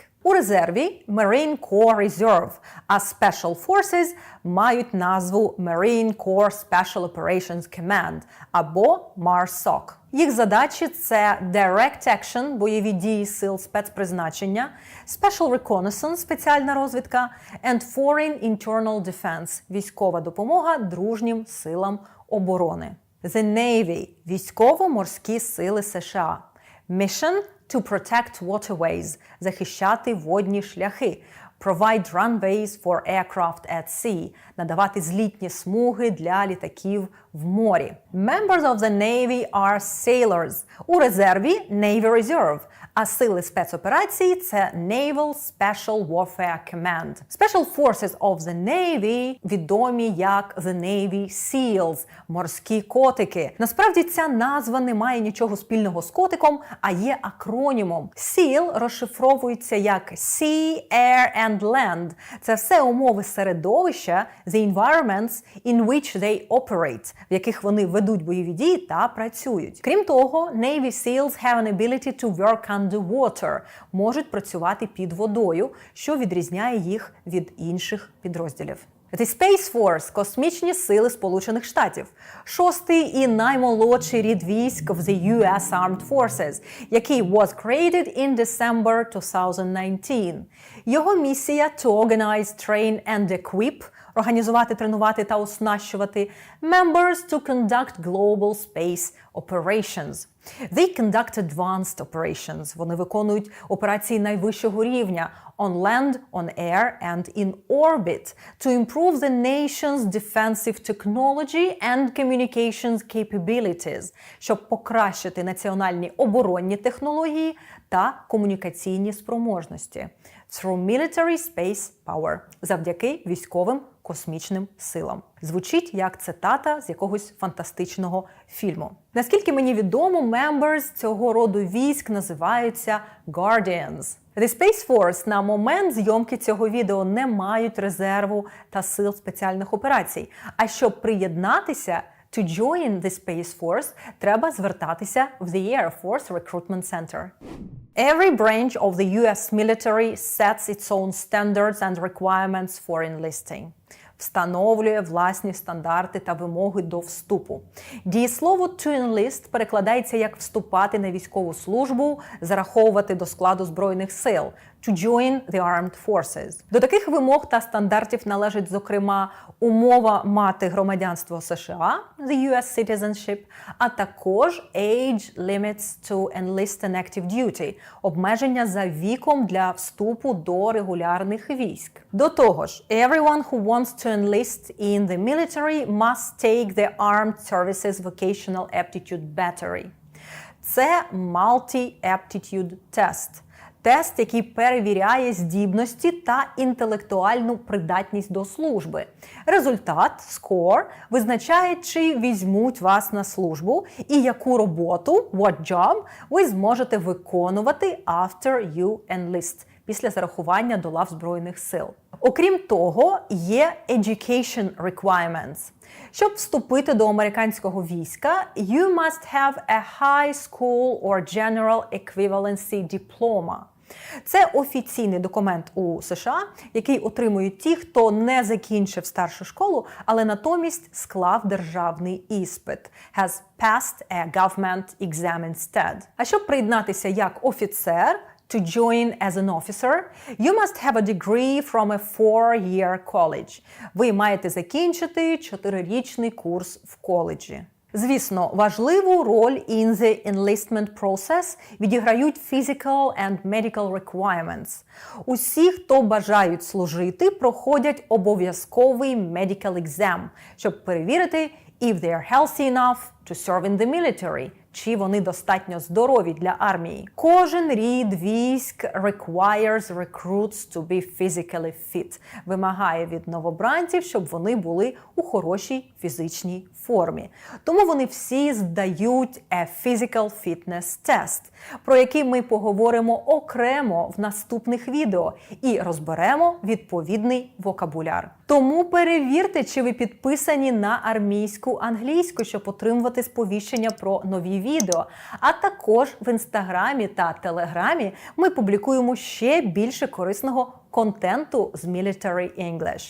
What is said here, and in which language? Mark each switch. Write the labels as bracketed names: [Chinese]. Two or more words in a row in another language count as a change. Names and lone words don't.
[Ukrainian] У резерві Marine Corps Reserve, а [English] Special Forces [Ukrainian] мають назву Marine Corps Special Operations Command або MARSOC. Їх задачі – це [English] Direct Action [Ukrainian] – бойові дії сил спецпризначення, [English] Special Reconnaissance [Ukrainian] – спеціальна розвідка, [English] and Foreign Internal Defense – [Ukrainian] військова допомога дружнім силам оборони. [English] The Navy – [Ukrainian] військово-морські сили США. [English] Mission – to protect waterways – [Ukrainian] захищати водні шляхи. [English] Provide runways for aircraft at sea – [Ukrainian] надавати злітні смуги для літаків в морі. [English] Members of the Navy are sailors. [Ukrainian] У резерві Navy Reserve, а сили спецоперацій – це Naval Special Warfare Command. [English] Special Forces of the Navy [Ukrainian] відомі як [English] The Navy SEALs – [Ukrainian] морські котики. Насправді ця назва не має нічого спільного з котиком, а є акронімом. SEAL розшифровується як [English] Sea, Air and Land. [Ukrainian] Це все умови середовища, [English] the environments in which they operate, [Ukrainian] в яких вони ведуть бойові дії та працюють. Крім того, [English] Navy SEALs have an ability to work underwater, [Ukrainian] можуть працювати під водою, що відрізняє їх від інших підрозділів. [English] The Space Force – [Ukrainian] космічні сили Сполучених Штатів. Шостий і наймолодший рід військ в the US Armed Forces, який [English] was created in December 2019. [Ukrainian] Його місія – [English] to organize, train and equip – [Ukrainian] організувати, тренувати та оснащувати [English] members to conduct global space operations. They conduct advanced operations. [Ukrainian] Вони виконують операції найвищого рівня [English] on land, on air and in orbit to improve the nation's defensive technology and communications capabilities, [Ukrainian] щоб покращити національні оборонні технології та комунікаційні спроможності. [English] Through military space power. [Ukrainian] Завдяки військовим космічним силам. Звучить як цитата з якогось фантастичного фільму. Наскільки мені відомо, members цього роду військ називаються Guardians. The Space Force на момент зйомки цього відео не мають резерву та сил спеціальних операцій. А щоб приєднатися, [English] to join the Space Force, [Ukrainian] треба звертатися в the Air Force Recruitment Center. [English] Every branch of the US military sets its own standards and requirements for enlisting. [Ukrainian] Встановлює власні стандарти та вимоги до вступу. Дієслово [English] to enlist [Ukrainian] перекладається як вступати на військову службу, зараховувати до складу Збройних сил. [English] To join the armed forces. [Ukrainian] До таких вимог та стандартів належить, зокрема, умова мати громадянство США, [English] the US citizenship, [Ukrainian] а також [English] age limits to enlist an active duty, [Ukrainian] обмеження за віком для вступу до регулярних військ. До того ж, [English] everyone who wants to enlist in the military must take the Armed Services Vocational Aptitude Battery. [Ukrainian] Це [English] Multi-Aptitude Test. [Ukrainian] Тест, який перевіряє здібності та інтелектуальну придатність до служби. Результат, score, визначає, чи візьмуть вас на службу і яку роботу, [English] what job, [Ukrainian] ви зможете виконувати [English] after you enlist, [Ukrainian] після зарахування до лав Збройних сил. Окрім того, є [English] education requirements. [Ukrainian] Щоб вступити до американського війська, [English] you must have a high school or general equivalency diploma. [Ukrainian] Це офіційний документ у США, який отримують ті, хто не закінчив старшу школу, але натомість склав державний іспит. [English] Has passed a government exam instead. [Ukrainian] А щоб приєднатися як офіцер, [English] to join as an officer, you must have a degree from a 4-year college. [Ukrainian] Ви маєте закінчити 4-річний курс в коледжі. Звісно, важливу роль [English] in the enlistment process [Ukrainian] відіграють [English] physical and medical requirements. [Ukrainian] Усі, хто бажають служити, проходять обов'язковий [English] medical exam, [Ukrainian] щоб перевірити, [English] if they are healthy enough to serve in the military, [Ukrainian] чи вони достатньо здорові для армії. Кожен рід військ [English] requires recruits to be physically fit. [Ukrainian] Вимагає від новобранців, щоб вони були у хорошій фізичній формі. Тому вони всі здають [English] a physical fitness test, [Ukrainian] про який ми поговоримо окремо в наступних відео і розберемо відповідний вокабуляр. Тому перевірте, чи ви підписані на армійську англійську, щоб отримувати сповіщення про нові відео. А також в Інстаграмі та Телеграмі ми публікуємо ще більше корисного контенту з [English] Military English.